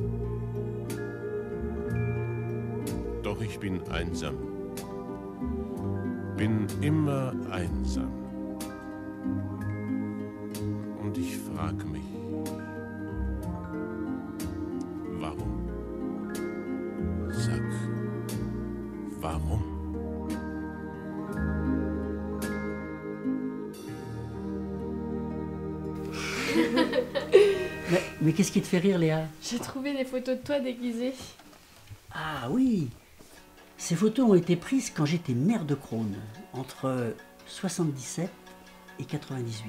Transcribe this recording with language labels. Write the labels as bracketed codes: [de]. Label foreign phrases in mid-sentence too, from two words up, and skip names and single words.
[de] Doch ich bin einsam, bin immer einsam. Und ich frage mich, warum? Sag, warum? [fr] Mais qu'est-ce qui te fait rire, Léa? J'ai trouvé des photos de toi déguisée. Ah oui, ces photos ont été prises quand j'étais maire de Crosne, entre 77 et 98.